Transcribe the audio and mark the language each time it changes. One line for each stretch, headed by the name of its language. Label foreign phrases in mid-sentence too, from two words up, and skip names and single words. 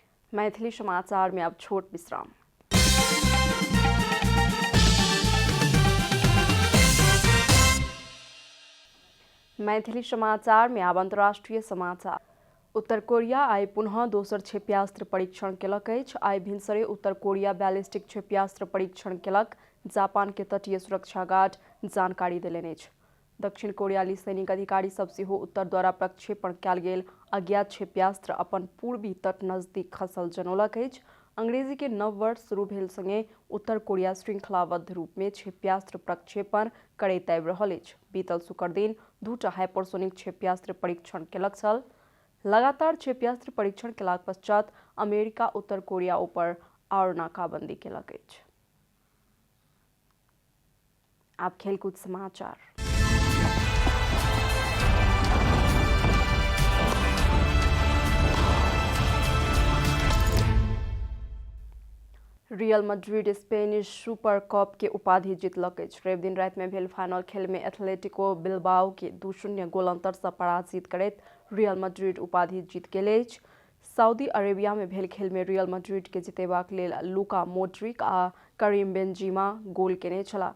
Maithili: मैथिली समाचार में अब छोट विश्राम। मैथिली समाचार में अब अंतर्राष्ट्रीय समाचार। उत्तर कोरिया आई पुनः दोसर क्षेप्यास्त्र परीक्षण केलक अछि। आई भिनसरे उत्तर कोरिया बैलिस्टिक क्षेप्यास्त्र परीक्षण केलक, जापान के तटीय सुरक्षा गार्ड जानकारी देलनि अछि। दक्षिण कोरियाली सैनिक अधिकारी सब सेहो उत्तर द्वारा प्रक्षेपण कयल गेल अज्ञात क्षेप्यास्त्र अपन पूर्वी तट नजदीक खसल जनौलक अछि। अंग्रेजी के नव वर्ष शुरू भेल संगे उत्तर कोरिया श्रृंखलाबद्ध रूप में क्षेप्यास्त्र प्रक्षेपण करैत आबि रहल अछि। बीतल शुक्र दिन 2टा हाइपरसोनिक क्षेप्यास्त्र परीक्षण केलक छल। लगातार क्षेप्यास्त्र परीक्षण केलाक पश्चात अमेरिका उत्तर कोरिया ऊपर और नाकाबंदी केलक अछि। अब खेलकूद समाचार। रियल मैड्रिड स्पेनिश सुपर कप के उपाधि जीतलक अछि। रवि दिन राति में भेल फाइनल खेल में एथलेटिको बिलबाओ के 2-0 गोल अंतर से पराजित करैत रियल मैड्रिड उपाधि जीत गेल अछि। सऊदी अरेबिया में भेल खेल में रियल मैड्रिड के जितेबाक लेल लुका मोड्रिक आ करीम बेंजीमा गोल केने छलाह।